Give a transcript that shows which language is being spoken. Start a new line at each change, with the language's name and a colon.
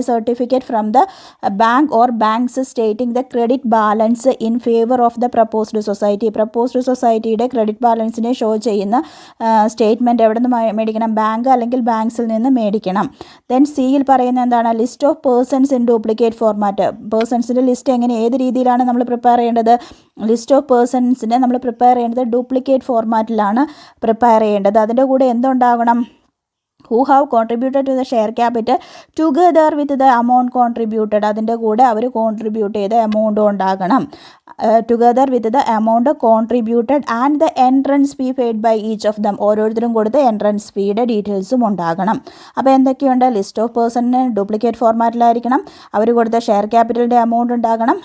English: certificate from the bank or banks stating the credit balance in favour of the proposed
Malayalam: സൊസൈറ്റിയുടെ credit ബാലൻസിനെ show ചെയ്യുന്ന statement എവിടെ നിന്ന് മേടിക്കണം? Bank അല്ലെങ്കിൽ ബാങ്ക്സിൽ നിന്ന് മേടിക്കണം. ദെൻ സിയിൽ പറയുന്ന എന്താണ്?
English: List of persons in duplicate format.
Malayalam: പേഴ്സൺസിൻ്റെ list ഏത് രീതിയിലാണ് നമ്മൾ പ്രിപ്പയർ ചെയ്യേണ്ടത്? ലിസ്റ്റ് ഓഫ് പേഴ്സൺസിനെ നമ്മൾ പ്രിപ്പയർ ചെയ്യേണ്ടത് ഡ്യൂപ്ലിക്കേറ്റ് ഫോർമാറ്റിലാണ് പ്രിപ്പയർ ചെയ്യേണ്ടത്. അതിൻ്റെ കൂടെ എന്തുണ്ടാവണം?
English: who have contributed to the share capital together with the amount contributed.
Malayalam: അതിൻ്റെ കൂടെ അവർ കോൺട്രിബ്യൂട്ട് ചെയ്ത എമൗണ്ട് ഉണ്ടാകണം.
English: Together with the amount contributed and the entrance fee paid by each of them.
Malayalam: ഓരോരുത്തരും കൊടുത്ത എൻട്രൻസ് ഫീയുടെ ഡീറ്റെയിൽസും ഉണ്ടാകണം. അപ്പോൾ എന്തൊക്കെയുണ്ട്? List of പേഴ്സണിന് duplicate ഫോർമാറ്റിലായിരിക്കണം. അവർ കൊടുത്ത ഷെയർ ക്യാപിറ്റലിൻ്റെ എമൗണ്ട് ഉണ്ടാകണം.